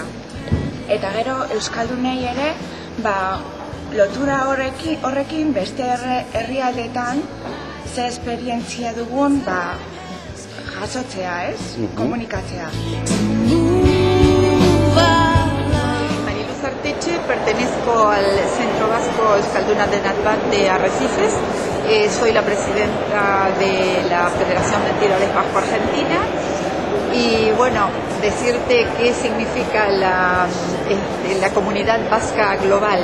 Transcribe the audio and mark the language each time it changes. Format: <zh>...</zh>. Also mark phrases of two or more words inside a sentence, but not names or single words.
<eu>Eta gero Euskaldunei ere lotura horrekin beste herrialdetan ze esperientzia dugun jasotzea, ez? Komunikatzea.</eu> <es>Mariluz Arteche, pertenezco al Centro Vasco Euskalduna de Natbat de Arrecifes. Soy la presidenta de la Federación de Entidades Vasco-Argentina. Y bueno, decirte qué significa la comunidad vasca global.</es>